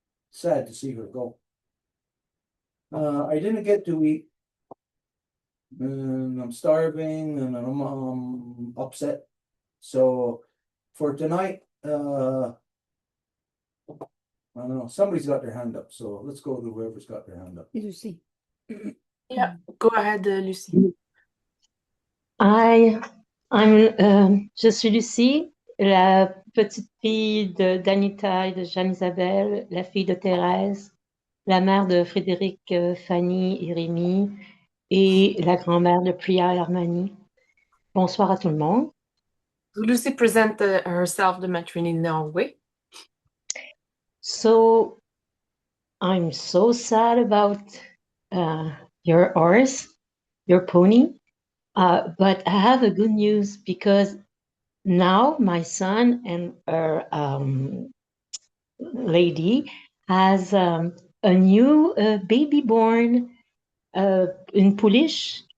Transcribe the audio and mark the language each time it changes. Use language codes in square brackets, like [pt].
[en] Sad to see her go. I didn't get to eat, and I'm starving, and I'm upset. So for tonight, I don't know. Somebody's got their hand up, so let's go to whoever's got their hand up. Lucy. Yeah, go ahead, Lucy. Hi, [fr] je suis Lucie, la petite fille d'Anita et de Jeanne-Isabelle, la fille de Thérèse, la mère de Frédéric, Fanny et Rémi, et la grand-mère de Priya et Armani. Bonsoir à tout le monde. [en] Lucy present herself the maternity way. So I'm so sad about your horse, your pony. But I have a good news because now my son and our lady has a new baby born in Polish.